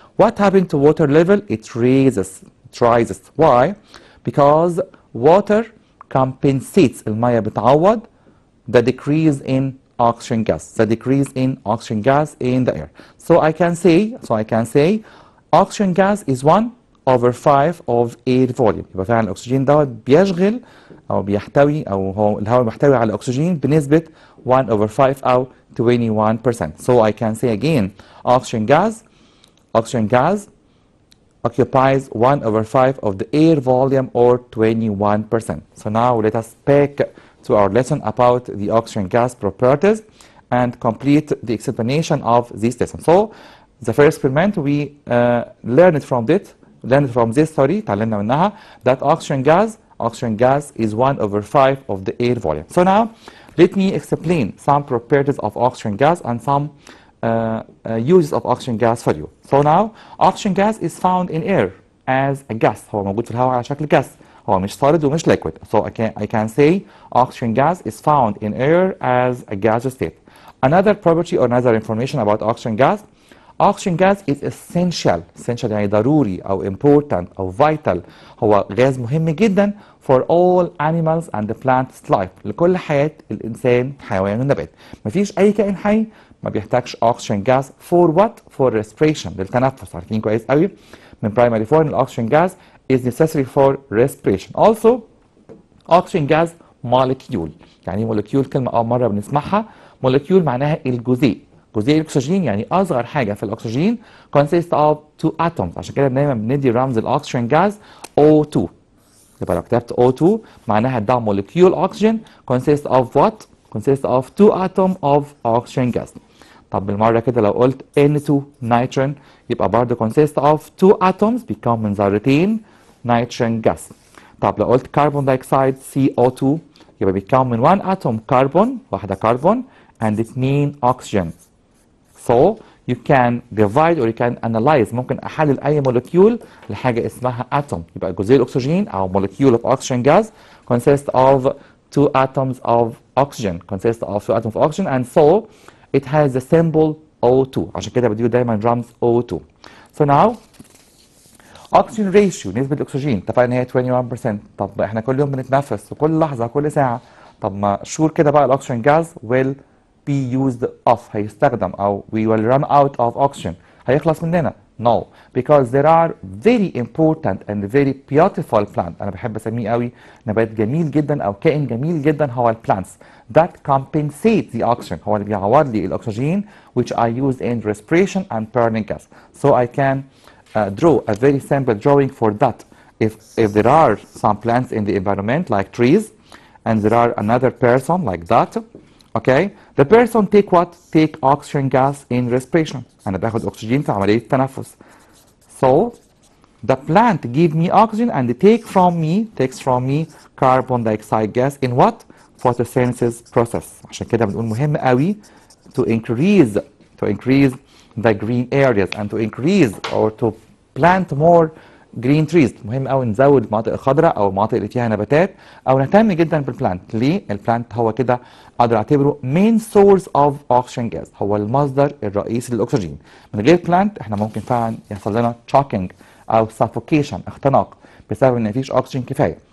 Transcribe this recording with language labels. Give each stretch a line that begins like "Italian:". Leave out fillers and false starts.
English: What happened to water level? It rises. Why? Because water compensates.
Arabic: المية بتعوض
English: the decrease in oxygen gas in the air. So I can say oxygen gas is 1 over 5 of air volume.
Arabic: يبقى فعلا الأكسجين دوت بيشغل أو بيحتوي أو هو الهواء محتوي على الأكسجين بنسبة
English: 1 over 5
Arabic: أو 21%.
English: So I can say again oxygen gas occupies 1 over 5 of the air volume or 21%. So now let us back to our lesson about the oxygen gas properties and complete the explanation of this lesson. So the first experiment we learned from this
Arabic: اتعلمنا منها
English: that oxygen gas is 1 over 5 of the air volume. So now let me explain some properties of oxygen gas and some uses of oxygen gas for you. So now oxygen gas is found in air as a gas.
Arabic: هو موجود في الهواء على شكل
English: gas.
Arabic: هو مش
English: solid
Arabic: ومش
English: liquid. So I can say oxygen gas is found in air as a gaseous state. Another property or another information about oxygen gas. Oxygen gas is essential. Essential
Arabic: يعني ضروري أو
English: important أو vital.
Arabic: هو غاز مهم جدا
English: for all animals and the plants life.
Arabic: لكل حياة الإنسان حيوان والنبات. مفيش أي كائن حي ما بيحتاجش
English: oxygen gas for what? For respiration.
Arabic: للتنفس. عارفين كويس قوي من
English: primary 4
Arabic: إن
English: oxygen gas is necessary for respiration. Also oxygen gas molecule.
Arabic: يعني molecule كلمة أول مرة بنسمعها. molecule معناها الجزيء. جزيء الأكسجين يعني أصغر حاجة في الأكسجين
English: consist of 2 atoms.
Arabic: عشان كده دايما بندي رمز الأكسجين جاز O2. يبقى لو كتبت O2 معناها ده
English: molecule oxygen consist of what? consist of 2 atoms of oxygen gas.
Arabic: طب بالمرة كده لو قلت N2 nitrogen يبقى برضه
English: consist of 2 atoms
Arabic: بيكون من ذرتين nitrogen gas. طب لو قلت
English: carbon dioxide CO2
Arabic: يبقى بيتكون من
English: 1 atom carbon
Arabic: واحدة كربون
English: and 2 oxygen. So you can divide or you can analyze.
Arabic: ممكن احلل اي
English: molecule
Arabic: لحاجه اسمها
English: atom.
Arabic: يبقى جزيء الاكسجين او
English: molecule of oxygen gas consists of 2 atoms of oxygen. consists of 2 atoms of oxygen and so it has the symbol O2.
Arabic: عشان كده بديله دايما رمز O2.
English: So now oxygen ratio
Arabic: نسبة الأكسجين اتفقنا إن هي 21%. طب إحنا كل يوم بنتنفس وكل لحظة كل ساعة. طب ما شور كده بقى الأكسجين جاز
English: will be used off.
Arabic: هيستخدم أو
English: we will run out of oxygen.
Arabic: هيخلص مننا.
English: No, because there are very important and very beautiful plants.
Arabic: أنا بحب أسميه قوي نبات جميل جدا أو كائن جميل جدا هو
English: plants that compensate the oxygen.
Arabic: هو اللي بيعوض لي الأكسجين
English: which I use in respiration and burning gas. So I can draw a very simple drawing for that. If there are some plants in the environment like trees and there are another person like that, okay, the person take what? Take oxygen gas in respiration.
Arabic: أنا باخد أكسجين في عملية التنفس.
English: So the plant give me oxygen and takes from me carbon dioxide gas in what? Photosynthesis process.
Arabic: عشان كده بنقول مهم قوي
English: to increase the green areas and to increase or to plant more green trees.
Arabic: مهم قوي نزود المناطق الخضراء او المناطق اللي فيها نباتات او نهتم جدا بالبلانت. ليه؟ البلانت هو كده اقدر اعتبره
English: main source of oxygen gas.
Arabic: هو المصدر الرئيسي للاكسجين. من غير بلانت احنا ممكن فعلا يحصل لنا
English: choking
Arabic: او
English: suffocation
Arabic: اختناق بسبب ان مفيش اكسجين كفايه.